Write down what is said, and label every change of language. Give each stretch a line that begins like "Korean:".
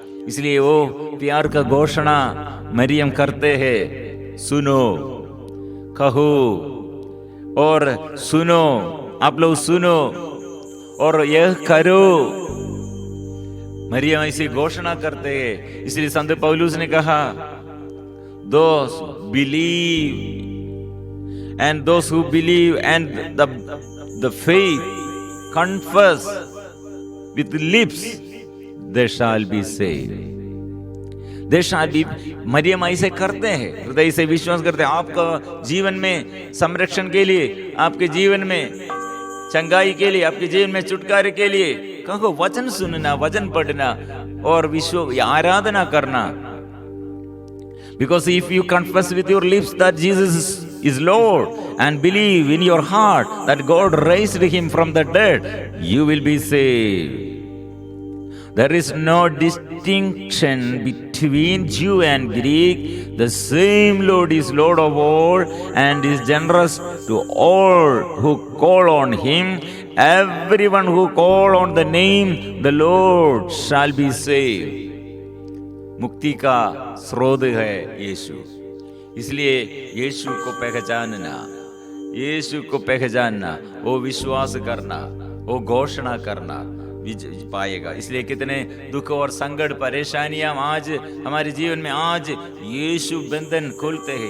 Hindi: इसलिए वो प्यार का घोषणा मरियम करते हैं, सुनो कहो और सुनो, आप लोग सुनो और यह करो। मरियम ऐसी घोषणा करते हैं। इसलिए संत पौलुस ने कहा,
English: those believe and those who believe and the faith confess with lips, they shall be saved. they shall be।
Hindi: Maryam ऐसे करते हैं, हृदय से विश्वास करते हैं। आपका जीवन में संरक्षण के लिए, आपके जीवन में चंगाई के लिए, आपके जीवन में छुटकारे के लिए कहो, वचन सुनना, वचन पढ़ना और विश्व आराधना करना।
English: Because if you confess with your lips that Jesus is Lord and believe in your heart that God raised him from the dead, you will be saved. There is no distinction between Jew and Greek. The same Lord is Lord of all and is generous to all who call on him. Everyone who call on the name the Lord shall be saved.
Hindi: मुक्ति का स्रोत है यीशु। इसलिए यीशु को पहचानना, यीशु को पहचानना, वो विश्वास करना, वो घोषणा करना पाएगा। इसलिए कितने दुख और संकट, परेशानियां आज हमारे जीवन में, आज यीशु बंधन खोलते हैं।